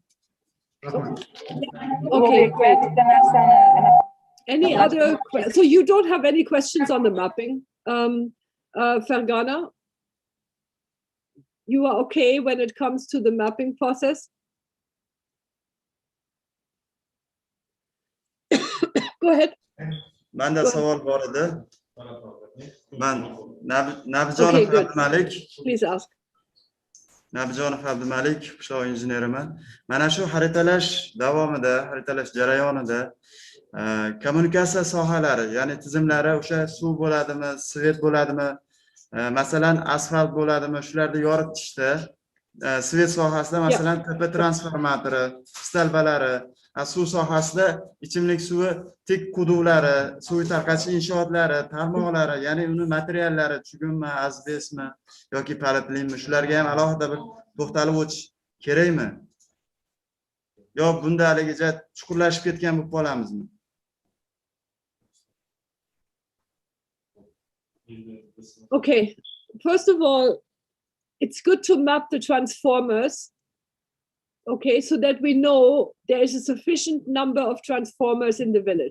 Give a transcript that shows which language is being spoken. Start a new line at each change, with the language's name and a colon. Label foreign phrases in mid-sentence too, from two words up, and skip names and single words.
English: Okay, great. Any other? So you don't have any questions on the mapping, Fergana? You are okay when it comes to the mapping process? Go ahead.
Uzbek: Manda savol bor edi. Men Nabijonov Abdumalik.
English: Please ask.
Uzbek: Nabijonov Abdumalik, qishloq injeneriman. Mana shu xaritalash davomida, xaritalash jarayonida kommunikatsiya sohalari, ya'ni tizimlari, o'sha suv bo'ladimi, svet bo'ladimi, masalan asfalt bo'ladimi, shularni yoritishda svet sohasida masalan tepa transformatori, stalbalari, suv sohasida ichimlik suvi tik quduvlari, suv tarqatish inshootlari, tarmoqlari, ya'ni uni materiallari, chugunmi, asbestmi yoki poliplenmi, shularga ham alohida bir to'xtalib o'tish kerakmi? Yo bunda haligacha chuqurlashib ketgan bo'lib qolamizmi?
English: Okay, first of all, it's good to map the transformers, okay, so that we know there is a sufficient number of transformers in the village.